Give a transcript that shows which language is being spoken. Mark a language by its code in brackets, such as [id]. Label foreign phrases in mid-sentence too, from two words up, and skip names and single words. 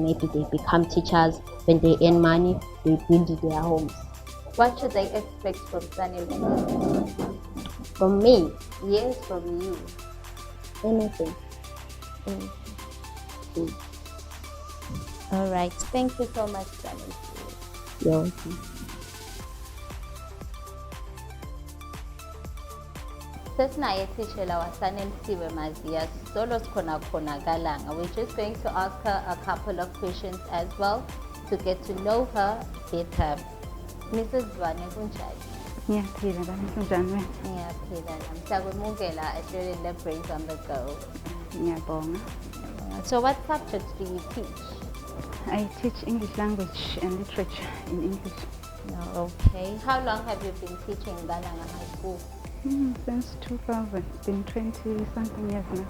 [en] Maybe they become teachers. When they earn money, they build their homes. What should they expect from Saneliso? From me, Yes, from you. anything. All right. Thank you so much, Saneliso. You're welcome. [ss] Sesinaye tishela wasanelisiwe maziya solo sikhona khona kalanga. [en] We're just going to ask her a couple of questions as well to get to know her better. Mrs. [ss] Zwane kunjani? Ngiyaphila bani kunjani wena? Ngiyaphila nami. Siyakwemukela ehlelweni le-Brains on the Go. Ngiyabonga. [en] So what subjects do you teach? I teach English language and literature in English. No, okay. How long have you been teaching Galanga High School? Since 2000. It's been 20 something years now.